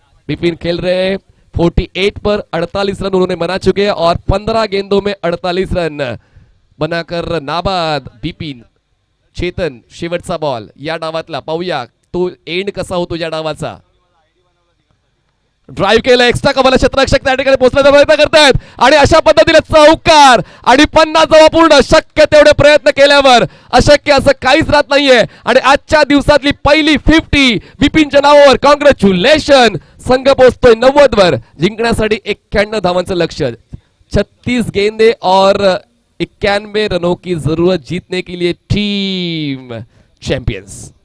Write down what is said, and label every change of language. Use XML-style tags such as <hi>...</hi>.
<hi>बिपिन खेल रहे 48 पर 48 रन उन्होंने बना चुके हैं और 15 गेंदों में 48 रन बनाकर नाबाद बिपिन.</hi> <mr>चेतन शेवटचा बॉल या डावातला, पाहूया तो एंड कसा होतो या डावाचा. ड्राईव्ह केलं, एक्स्ट्रा कमाला क्षेत्ररक्षक त्या ठिकाणी पोहोचण्याचा प्रयत्न करतायत आणि अशा पद्धतीने चौकार आणि 50 धावा पूर्ण. शक्य तेवढे प्रयत्न केल्यावर अशक्य असं काहीच राहत नाहीये आणि आजच्या दिवसातली पहिली 50 बिपिनच्या नावावर. कॉंग्रॅच्युलेशन. संघ पोहोचतोय 90 वर. जिंकण्यासाठी 91 धावांचं लक्ष्य.</mr> <hi>36 गेंदे और 91 रनों की जरूरत जीतने के लिए टीम चैंपियंस.</hi>